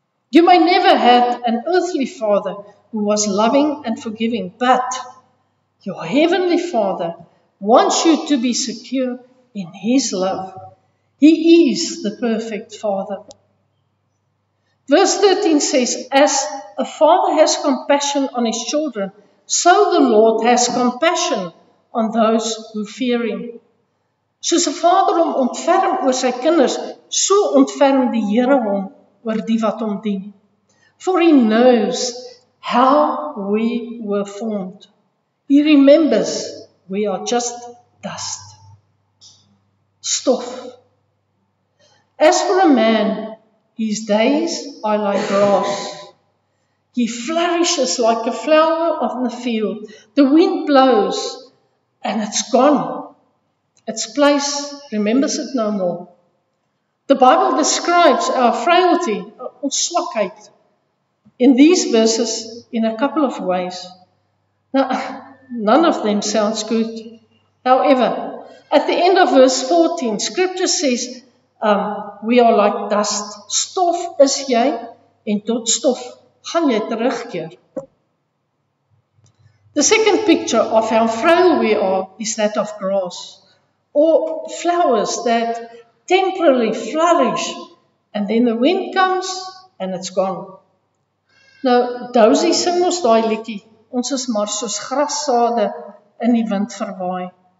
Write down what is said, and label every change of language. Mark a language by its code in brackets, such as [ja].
[en] You may never have an earthly father who was loving and forgiving, but your heavenly Father wants you to be secure in his love. He is the perfect Father. Verse 13 says, as a father has compassion on his children, so the Lord has compassion on those who fear him. [af] Soos 'n vader hom ontferm oor sy kinders, so ontferm die Here hom oor die wat hom dien. [en] For he knows how we were formed. He remembers we are just dust, stof. As for a man, his days are like grass. He flourishes like a flower of the field. The wind blows and it's gone. Its place remembers it no more. The Bible describes our frailty, [af] ons swakheid, [en] in these verses in a couple of ways. Now, none of them sounds good. However, at the end of verse 14, Scripture says, we are like dust. [af] Stof is jy, en tot stof gaan jy terugkeer. [en] The second picture of how frail we are is that of grass, or flowers that temporarily flourish, and then the wind comes and it's gone. [af] Nou, Dozy sing ons daai liedjie, ons is maar soos grassade in die wind verwaai.